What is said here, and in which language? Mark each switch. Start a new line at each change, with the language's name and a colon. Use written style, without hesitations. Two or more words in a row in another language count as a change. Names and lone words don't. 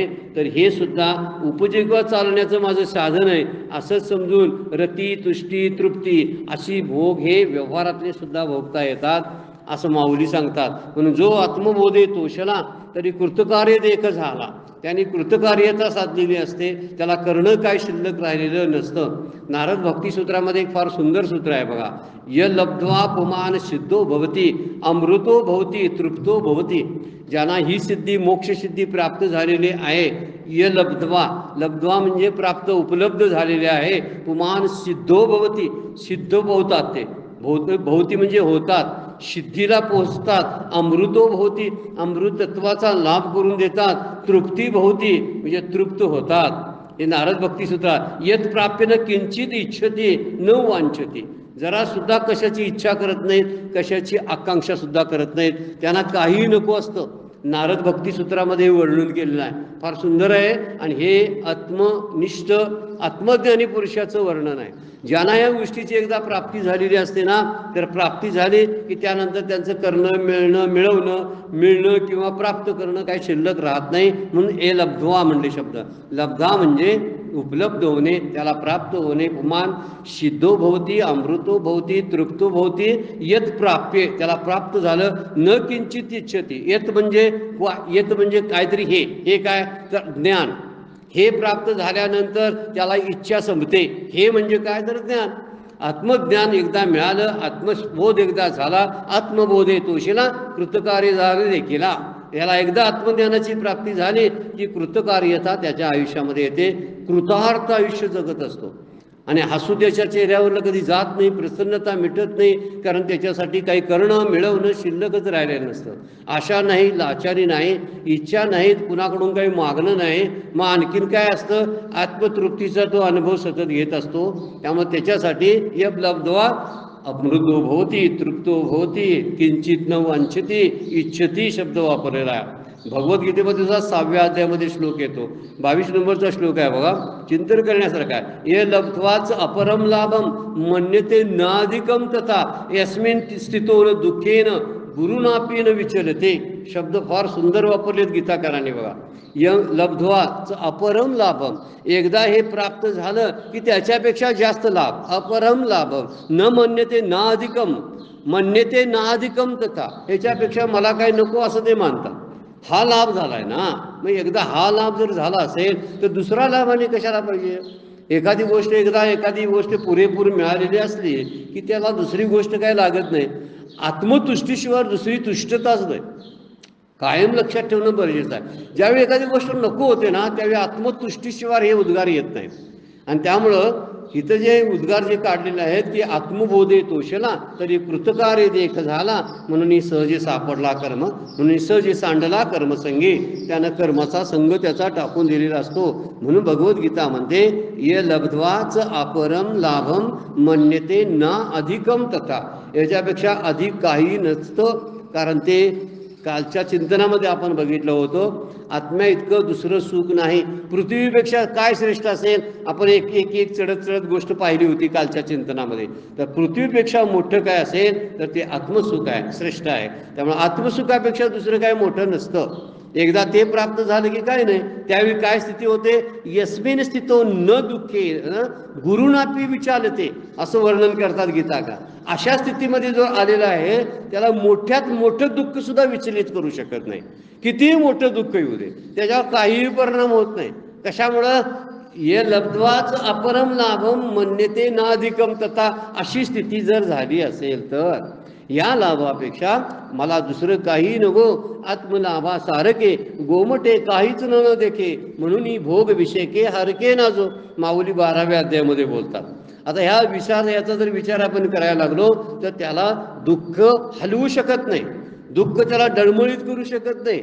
Marathi: तर हे सुद्धा उपजीविका चालवण्याचं माझं साधन आहे असंच समजून रती, तुष्टी, तृप्ती अशी भोग हे व्यवहारातले सुद्धा भोगता येतात असं माऊली सांगतात. म्हणून जो आत्मबोधे तोषला तरी कृतकार्य देख झाला. त्यांनी कृतकार्यता साधलेली असते, त्याला करणं काय शिल्लक राहिलेलं नसतं. नारद भक्तिसूत्रामध्ये एक फार सुंदर सूत्र आहे बघा.
Sanskrit: य लब्ध्वा पुमान सिद्धो भवती अमृतो भवती तृप्तो भवती.
Marathi: ज्यांना ही सिद्धी मोक्षसिद्धी प्राप्त झालेली आहे,
Sanskrit: य लब्ध्वा, लब्ध्वा
Marathi: म्हणजे प्राप्त, उपलब्ध झालेले आहे.
Sanskrit: पुमान सिद्धो भवती,
Marathi: सिद्ध होतात ते, भवती म्हणजे होतात, सिद्धीला पोहोचतात.
Sanskrit: अमृतो भवती,
Marathi: अमृत तत्वाचा लाभ करून देतात.
Sanskrit: तृप्ती भवती
Marathi: म्हणजे तृप्त होतात. हे नारद भक्तिसूत्रात
Sanskrit: यत प्राप्य न किंचित इच्छती न वांछती.
Marathi: जरा सुद्धा कशाची इच्छा करत नाहीत, कशाची आकांक्षा सुद्धा करत नाहीत, त्यांना काही नको असतं. नारद भक्तिसूत्रामध्ये वर्णन केलेलं आहे, फार सुंदर आहे. आणि हे आत्मनिष्ठ आत्मज्ञानी पुरुषाचं वर्णन आहे. ज्यांना या गोष्टीची एकदा प्राप्ती झालेली असते ना, तर प्राप्ती झाली की त्यानंतर त्यांचं करणं, मिळणं किंवा प्राप्त करणं काही शिल्लक राहत नाही. म्हणून
Sanskrit: ए लब्ध्वा
Marathi: म्हणले शब्द. लब्धा म्हणजे उपलब्ध होणे, त्याला प्राप्त होणे.
Sanskrit: पुमान सिद्धो भवती, अमृतो भवती, तृप्तो भवती. यत प्राप्य,
Marathi: त्याला प्राप्त झालं.
Sanskrit: न किंचित इच्छती.
Marathi: यत म्हणजे काहीतरी, हे काय तर ज्ञान. हे प्राप्त झाल्यानंतर त्याला इच्छा संपते. हे म्हणजे काय तर ज्ञान. आत्मज्ञान एकदा मिळालं, आत्मबोध एकदा झाला, आत्मबोधे तोषिला कृतकार्य झाले देखीला. याला एकदा आत्मज्ञानाची प्राप्ती झाली की कृतकार्यता त्याच्या आयुष्यामध्ये येते. कृतार्थ आयुष्य जगत असतो. आणि हसू त्याच्या चेहऱ्यावरलं कधी जात नाही, प्रसन्नता मिटत नाही, कारण त्याच्यासाठी काही करणं मिळवणं शिल्लकच राहिलेलं नसतं. आशा नाही, लाचारी नाही, इच्छा नाहीत, कुणाकडून काही मागणं नाही. मग आणखीन काय असतं, आत्मतृप्तीचा तो अनुभव सतत घेत असतो. त्यामुळे त्याच्यासाठी
Sanskrit: यब लब्ध्वा अमृतो भवती तृप्तो भवती किंचित न वांछती इच्छती
Marathi: शब्द वापरलेला आहे. भगवद्गीतेमध्ये सुद्धा 6व्या अध्यायामध्ये श्लोक येतो, 22 नंबरचा श्लोक आहे बघा, चिंतन करण्यासारखा आहे.
Sanskrit: ये लब्ध्वाच अपरम लाभम मन्यते नाधिकम तथा यस्मिन स्थितो न दुःखेन गुरुनापीन विचलते.
Marathi: शब्द फार सुंदर वापरलेत गीताकारांनी बघा.
Sanskrit: य लब्ध्वाच अपरम लाभम,
Marathi: एकदा हे प्राप्त झालं की त्याच्यापेक्षा जास्त लाभ.
Sanskrit: अपरम लाभम न मन्यते नाधिकम, मन्यते नाधिकम तथा,
Marathi: याच्यापेक्षा मला काय नको असं ते मानतात. हा लाभ झालाय ना, मग एकदा हा लाभ जर झाला असेल तर दुसरा लाभ आणि कशाला पाहिजे. एखादी गोष्ट पुरेपूर मिळालेली असली की त्याला दुसरी गोष्ट काय लागत नाही. आत्मतुष्टीशिवाय दुसरी तुष्टताच नाही, कायम लक्षात ठेवणं गरजेचं आहे. ज्यावेळी एखादी गोष्ट नको होते ना, त्यावेळी आत्मतुष्टीशिवाय हे उद्गार येत नाहीत. आणि त्यामुळं इथं जे उद्गार जे काढलेले आहेत की आत्मबोधे तोषला तरी कृतकार्य देख झाला, म्हणून सहजे सापडला कर्म, म्हणून सहजे सांडला कर्मसंगी, त्यानं कर्माचा संग त्याचा टाकून दिलेला असतो. म्हणून भगवद्गीता म्हणते
Sanskrit: ये लब्ध्वाच अपरम लाभम मन्यते ना अधिकम तथा,
Marathi: याच्यापेक्षा अधिक काही नसतं. कारण ते कालच्या चिंतनामध्ये आपण बघितलं होतं, आत्म्या इतकं दुसरं सुख नाही. पृथ्वीपेक्षा काय श्रेष्ठ असेल, आपण एक एक एक चढत चढत गोष्ट पाहिली होती कालच्या चिंतनामध्ये. तर पृथ्वीपेक्षा मोठं काय असेल तर ते आत्मसुख आहे, श्रेष्ठ आहे. त्यामुळे आत्मसुखापेक्षा दुसरं काय मोठं नसतं. एकदा ते प्राप्त झालं की काय नाही, त्यावेळी काय स्थिती होते,
Sanskrit: यस्मिन स्थितो न दुःखे गुरुनापी विचारते,
Marathi: असं वर्णन करतात गीता का. अशा स्थितीमध्ये जो आलेला आहे त्याला मोठ्यात मोठं दुःख सुद्धा विचलित करू शकत नाही. कितीही मोठं दुःख येऊ दे, त्याच्यावर काहीही परिणाम होत नाही. कशामुळं,
Sanskrit: ये लब्ध्वाच अपरम लाभम मन्यते नाधिकम तथा,
Marathi: अशी स्थिती जर झाली असेल तर या लाभापेक्षा मला दुसरं काही नको, आत्मलाभा सारखे गोमटे काहीच न देखे, म्हणून ही भोग विषयके हरके नाजो, माऊली 12व्या अध्यायामध्ये बोलतात. आता ह्या याचा जर विचार आपण करायला लागलो तर त्याला दुःख हलवू शकत नाही, दुःख त्याला डळमळीत करू शकत नाही.